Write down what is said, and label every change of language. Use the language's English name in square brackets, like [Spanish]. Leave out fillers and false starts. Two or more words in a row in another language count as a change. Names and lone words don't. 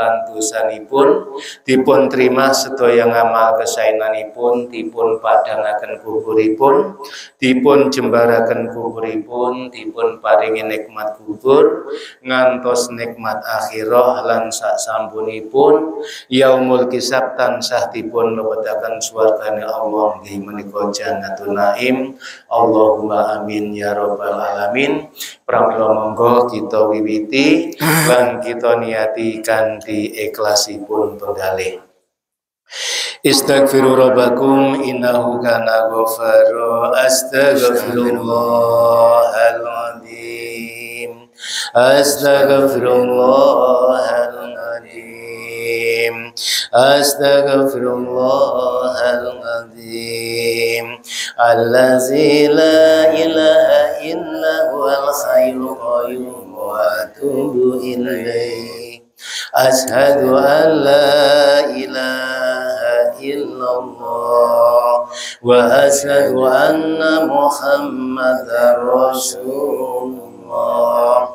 [Javanese] lan dosanipun, dipun trima sedaya ngamal kesaenanipun, dipun padangaken kuburipun, dipun jembaraken kuburipun, dipun paringi nikmat kubur ngantos nikmat akhirah lan sak sampunipun [Arabic] يوم الحساب [Javanese] tansah dipun lebetaken swargane Allah nggih menika [Arabic] جنة النعيم. اللهم آمين يا رب العالمين. [Javanese] Pramila monggo kita wiwiti lan kita niati kanthi ikhlasipun penggalih. [Arabic] استغفروا ربكم إنه كان غفارا. أستغفر الله العظيم. أستغفر الله العظيم. أستغفر الله العظيم. الذي لا إله إلا هو الحي القيوم وأتوب إليه. أشهد أن لا إله إلا الله وأشهد أن محمدا رسول الله.